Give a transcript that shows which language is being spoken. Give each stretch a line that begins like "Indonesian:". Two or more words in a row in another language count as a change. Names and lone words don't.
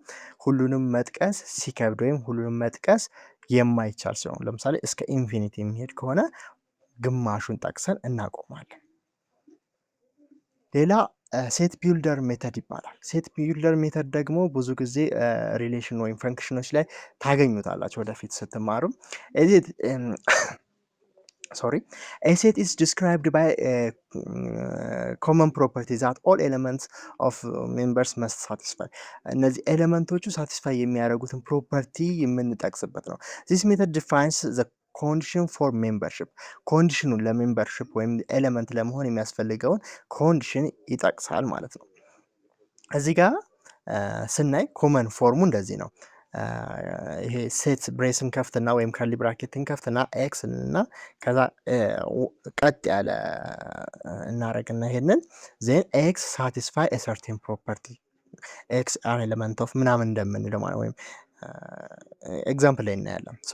Amharic: ሁሉንም መጥቀስ ሲከብድ ወይም ሁሉንም መጥቀስ የማይቻል ሲሆን ለምሳሌ እስከ ኢንፊኒቲ የሚሄድ ከሆነ ግማሹን ጠቅሰን እናቆማለን። ሌላ
English: set builder method
Amharic: ይባላል።
English: set builder method
Amharic: ደግሞ ብዙ ጊዜ ሪሌሽን ወይም ፈንክሽኖች ላይ ታገኙታላችሁ ወደፊት ስትማሩ።
English: a set is described by a common property that all elements of members must satisfy
Amharic: እነዚህ ኤሌመንቶቹ ሳቲስፋይ የሚያደርጉትን ፕሮፐርቲ የምንጠቅስበት ነው።
English: this method defines the condition for membership
Amharic: ኮንዲሽኑን ለሜምበርሽፕ ወይም ኤሌመንት ለመሆን የሚያስፈልገውን ኮንዲሽን ይጠቅሳል ማለት ነው። እዚህ ጋር ስናይ ኮመን ፎርሙ እንደዚህ ነው። ይሄ ሴት ብሬስን ከፍትና ወይም ከርሊ ብራኬትን ከፍትና ኤክስ እና ከዛ ቀጥ ያለ እናረግና ይሄንን
English: then x satisfy a certain property x an element of
Amharic: ምናምን እንደምንለው ማለት ወይም ኤግዛምፕል ላይ እናያለን።